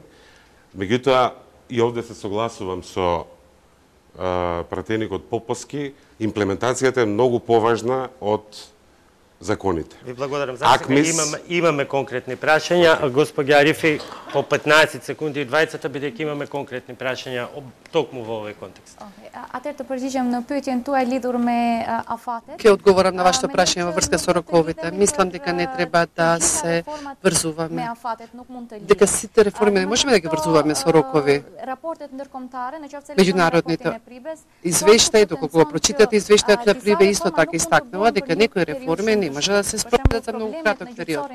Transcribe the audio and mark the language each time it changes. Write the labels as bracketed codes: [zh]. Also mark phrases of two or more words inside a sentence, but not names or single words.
[mk] Меѓутоа, и овде се согласувам со пратеникот Поповски, имплементацијата е многу поважна од законите. Ви благодарам. Имаме конкретни прашања. Господја Арифи, по 15 секунди и 20, бидејќи имаме конкретни прашања токму во овој контекст. [sq] Атër të përgjigjem në pyetjen tuaj lidhur me afatet. [mk] Ќе одговорам на вашето прашање во врска со роковите. Мислам дека не треба да се врзуваме. Дека сите реформи не можеме да ги врзуваме со рокови. Меѓународните извештаи, доколку го прочитате извештајот на Прибе, исто така истакнува дека некои реформи не може да се спроведат за многу краток период.